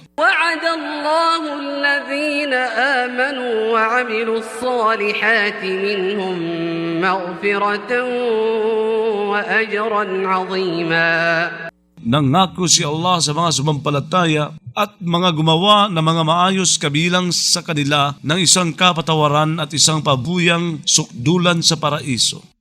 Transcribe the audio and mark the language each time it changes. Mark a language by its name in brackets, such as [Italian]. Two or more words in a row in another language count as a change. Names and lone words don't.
[Arabic] وعد الله الذين آمنوا وعملوا الصالحات منهم مغفرة وأجرا عظيما. [Filipino] Nangako si Allah sa mga sumampalataya at mga gumawa ng mga maayos kabilang sa kanila ng isang kapatawaran at isang pabuyang sukdulan sa paraiso.